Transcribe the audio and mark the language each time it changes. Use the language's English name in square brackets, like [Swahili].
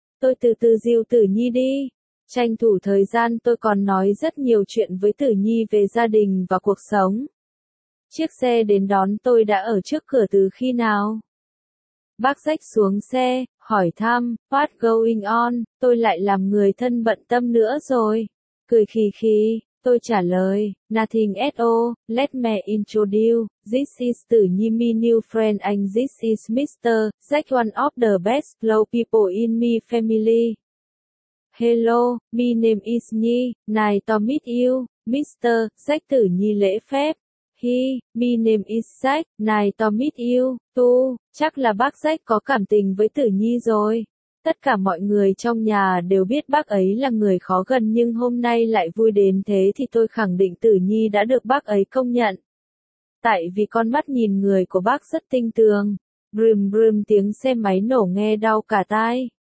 [Vietnamese] Tôi từ từ dìu Tử Nhi đi. Tranh thủ thời gian tôi còn nói rất nhiều chuyện với Tử Nhi về gia đình và cuộc sống. Chiếc xe đến đón tôi đã ở trước cửa từ khi nào? Bác Sách xuống xe, hỏi thăm, [English] what's going on, [Vietnamese] tôi lại làm người thân bận tâm nữa rồi. Cười khì khì, tôi trả lời, [English] nothing at all, let me introduce, this is Tử Nhi my new friend and this is Mr. Jack, one of the best low people in my family. Hello, my name is Nhi, nice to meet you, Mr. Jack Tử Nhi [Vietnamese] lễ phép. [English] Hi, my name is Jack, nice to meet you, too. [Vietnamese] Chắc là bác Jack có cảm tình với Tử Nhi rồi. Tất cả mọi người trong nhà đều biết bác ấy là người khó gần nhưng hôm nay lại vui đến thế thì tôi khẳng định Tử Nhi đã được bác ấy công nhận. Tại vì con mắt nhìn người của bác rất tinh tường. Brum brum tiếng xe máy nổ nghe đau cả tai.